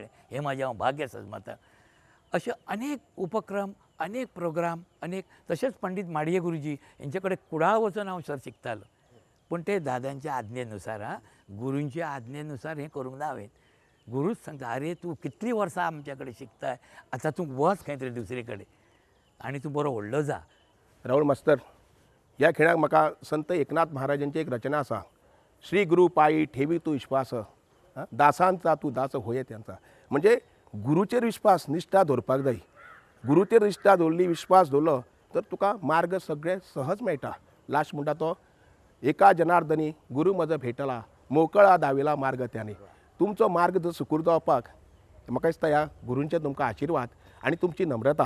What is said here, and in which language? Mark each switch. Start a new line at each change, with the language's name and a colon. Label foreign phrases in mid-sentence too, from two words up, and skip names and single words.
Konkani: हें म्हाजें हांव भाग्य समजता. अशे अनेक उपक्रम, अनेक प्रोग्राम, अनेक तशेंच पंडीत माडये गुरुजी हेंचे कडेन कुडाळ वचून हांव सर शिकतालो. पूण ते दादांच्या आज्ञेनुसार गुरूंच्या आज्ञेनुसार हें करूंक ना हांवें. गुरूच सांगता, आरे तूं कितलीं वर्सां आमच्या कडेन शिकताय, आतां तूं वच खंय तरी दुसरे कडेन आनी तूं बरो व्हडलो जा. राहुल मास्तर, ह्या खेळाक म्हाका संत एकनाथ महाराजांची एक रचना आसा,
Marathi: श्री गुरु पायी ठेवी तू विश्वास, दासांचा तू दास होय त्यांचा.
Konkani: म्हणजे गुरूचेर विश्वास निश्ठा दवरपाक जाय. गुरूचेर निश्ठा दवरली, विश्वास दवरलो तर तुका मार्ग सगळे सहज मेळटा. लास्ट म्हणटा तो,
Marathi: एका जनार्दनी गुरू म्हजो भेटला, मोकळा दाविला मार्ग त्याने.
Konkani: तुमचो मार्ग जर सुकूर जावपाक म्हाका दिसता ह्या गुरूंचे तुमकां आशिर्वाद आनी तुमची नम्रता.